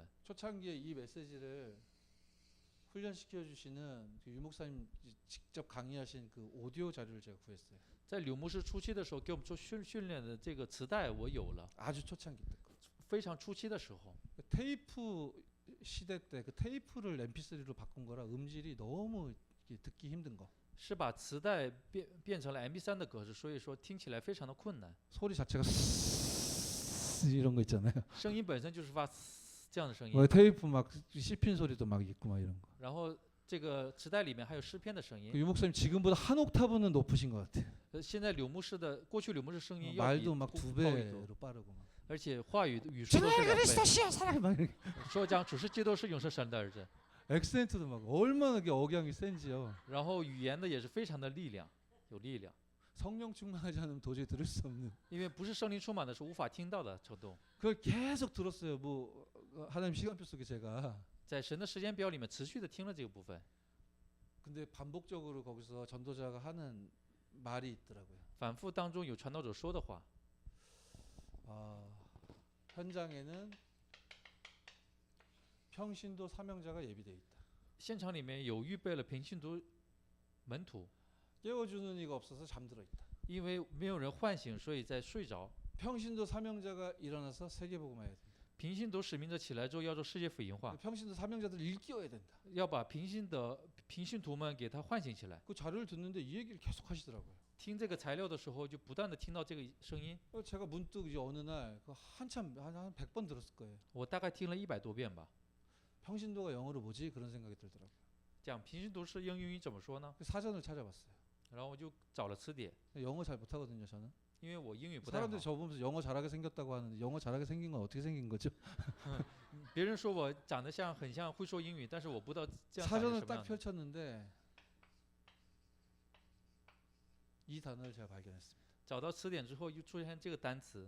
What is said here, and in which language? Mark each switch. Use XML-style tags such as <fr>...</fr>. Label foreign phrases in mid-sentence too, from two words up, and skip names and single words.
<ko>초창기에 이 메시지를 훈련시켜 주시는 그 유목사님 직접 강의하신 그 오디오 자료를 제가 구했어요.</ko> <zh>在柳牧师初期的时候给我们做训练的这个磁带我有了，</zh> <ko>아주 초창기 때 거.</ko> <zh>非常初期的时候，</zh> <ko>테이프 시대 때 그 테이프를 MP3로 바꾼 거라 음질이 너무 듣기 힘든 거.</ko> <zh>是把磁带变成了 MP3的格式，所以说听起来非常的困难。</zh> <ko>소리 자체가 이런 거 있잖아요.</ko> <zh>声音本身就是发这样的声音，</zh> <ko>뭐 테이프 막 씹힌 소리도 막 있고 막 이런 거.</ko> <zh>然后这个磁带里面还有诗篇的声音。</zh> <ko>유 목사님 지금보다 한 옥타브는 높으신 것 같아요.</ko> <zh>现在柳牧师的过去柳牧师声音要比</zh> <ko>말도 막 두</ko> <zh>高一多，</zh> <ko>배로 빠르고 막.</ko> <zh>而且话语语速都是2倍。</zh> <ko>그리스도시야 사랑해 막 이렇게.</ko> <zh>说讲主是基督是永生神的儿子，</zh> <ko>액센트도 막 얼마나 이게 억양이 센지요.</ko> <zh>然后语言的也是非常的有力量，</zh> <ko>성령 충만하지 않으면 도저히 들을 수 없는.</ko> <zh>因为不是圣灵充满的是无法听到的程度。</zh> <ko>그걸 계속 들었어요. 뭐 하나님 시간표 속에 제가.</ko> <zh>在神的时间表里面持续的听了这个部分，</zh> <ko>근데 반복적으로 거기서 전도자가 하는 말이 있더라고요.</ko> <zh>反复当中有传道者说的话，</zh> <ko>현장에는 평신도 사명자가 예비돼 있다.</ko> <zh>现场里面有预备了平信徒门徒，</zh> <ko>깨워주는 이가 없어서 잠들어 있다.</ko> <zh>因为没有人唤醒，所以在睡着。</zh> <ko>평신도 사명자가 일어나서 세계복음화해야 된다.</ko> <zh>平信徒使命者起来之后要做世界福音化，</zh> <ko>평신도 사명자들 일깨워야 된다.</ko> <zh>要把平信徒们给他唤醒起来。</zh> <ko>그 자료를 듣는데 이 얘기를 계속 하시더라고요.</ko> <zh>听这个材料的时候，就不断的听到这个声音。</zh> <ko>제가 문득 이제 어느 날 그 한참 한 100번 들었을 거예요.</ko> <zh>我大概听了100多遍吧。</zh> <ko>평신도가 영어로 뭐지? 그런 생각이 들더라고요.</ko> <zh>讲平信徒是英语怎么说呢？</zh> <ko>사전을 찾아봤어요.</ko> <zh>然后我就找了词典，</zh> <ko>영어 잘 못하거든요, 저는.</ko> <zh>因为我英语不太好。</zh> <ko>사람들이 저 보면서 영어 잘하게 생겼다고 하는데 영어 잘하게 생긴 건 어떻게 생긴 거죠?</ko> <zh>别人说我长得很像会说英语，但是我不知道这样长得</zh> <ko>사전을</ko> <zh>什么</zh> <ko>딱</ko> <zh>样的。</zh> <ko>펼쳤는데 이 단어를 제가 발견했습니다.</ko> <zh>找到词典之后，又出现这个单词，</zh>